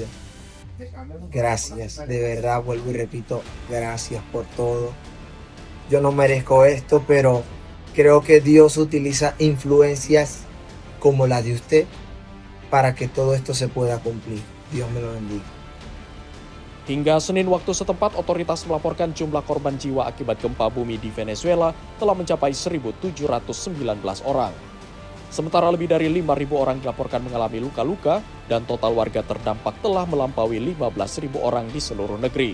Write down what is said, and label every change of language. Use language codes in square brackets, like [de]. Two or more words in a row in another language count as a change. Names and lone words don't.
[es] Gracias, de verdad, vuelvo y repito, gracias por todo. Yo no merezco esto, pero creo que Dios utiliza influencias como la de usted para que todo esto se pueda cumplir. Dios me lo bendiga. [id] Hingga Senin waktu setempat, otoritas melaporkan jumlah korban jiwa akibat gempa bumi di Venezuela telah mencapai 1.719 orang. Sementara lebih dari 5.000 orang dilaporkan mengalami luka-luka dan total warga terdampak telah melampaui 15.000 orang di seluruh negeri.